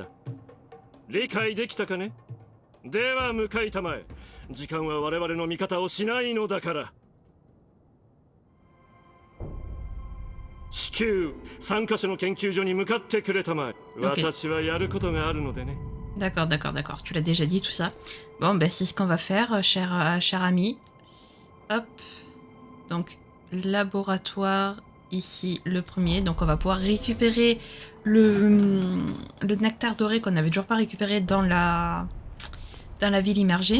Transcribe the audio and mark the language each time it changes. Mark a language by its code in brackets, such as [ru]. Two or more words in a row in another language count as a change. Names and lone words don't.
[ja] 理解できたかね。では向かいたまえ。時間は我々の味方をしないのだから。至急3カ所の研究所に向かってくれたまえ。私はやることがあるのでね。 [fr] D'accord, d'accord, d'accord. Tu l'as déjà dit tout ça. Bon, ben c'est ce qu'on va faire, cher ami. Hop. Donc, laboratoire, ici, le premier. Donc, on va pouvoir récupérer le nectar doré qu'on n'avait toujours pas récupéré dans la ville immergée.